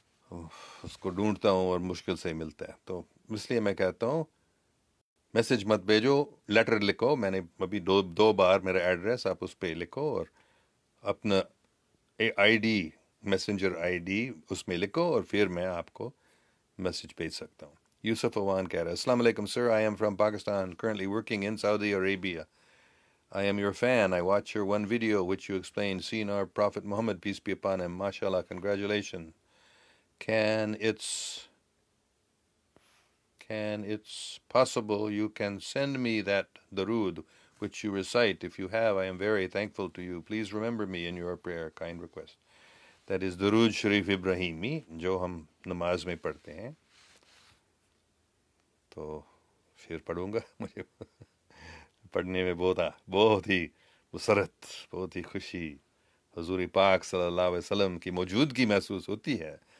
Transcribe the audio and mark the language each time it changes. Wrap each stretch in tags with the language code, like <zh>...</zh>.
<ur>اس کو ڈھونڈتا ہوں اور مشکل سے ملتا ہے، تو اس لیے میں کہتا ہوں میسیج مت بھیجو، لیٹر لکھو، میں نے ابھی دو بار میرا ایڈریس آپ اس پہ لکھو، اور اپنا I D, messenger I D اس میں لکھو، اور پھر میں آپ کو میسیج بھیج سکتا ہوں۔ یوسف اوان کہہ رہا ہے السلام علیکم سر،</ur> <en>I am from Pakistan currently working in Saudi Arabia. I am your fan. I watch your one video which you explained seen our Prophet Muhammad, peace be upon him. MashaAllah, congratulations. Can it's possible you can send me that darood which you recite? If you have, I am very thankful to you. Please remember me in your prayer. Kind request. That is</en> <ur>Darood Sharif Ibrahimi, جو ہم نماز میں پڑھتے ہیں، تو پھر پڑھوں گا، مجھے پڑھنے میں بہت ہی مسرت، بہت ہی خوشی، حضور پاک صلی اللہ علیہ وسلم کی موجودگی محسوس ہوتی ہے</ur>